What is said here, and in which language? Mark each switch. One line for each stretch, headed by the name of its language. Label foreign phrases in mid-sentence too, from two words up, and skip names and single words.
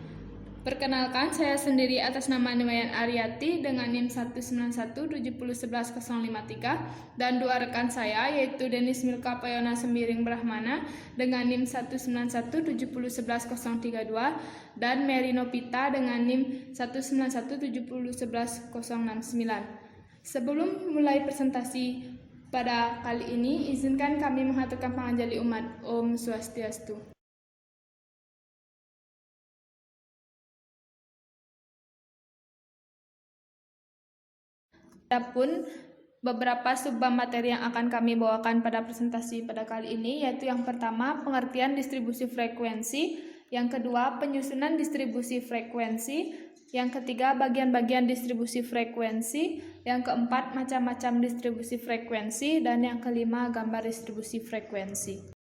Indonesian: Perkenalkan, saya sendiri atas nama Niwayan Aryati dengan NIM 19170110053 dan dua rekan saya yaitu Denis Milka Payona Sembiring Brahmana dengan NIM 19170110032 dan Mary Nopita dengan NIM 19170110069. Sebelum mulai presentasi pada kali ini, izinkan kami mengaturkan panganjali umat.
Balinese: Om Swastiastu.
Indonesian: Adapun beberapa subbab materi yang akan kami bawakan pada presentasi pada kali ini, yaitu yang pertama, pengertian distribusi frekuensi, yang kedua, penyusunan distribusi frekuensi, yang ketiga, bagian-bagian distribusi frekuensi, yang keempat, macam-macam distribusi frekuensi, dan yang kelima, gambar distribusi frekuensi.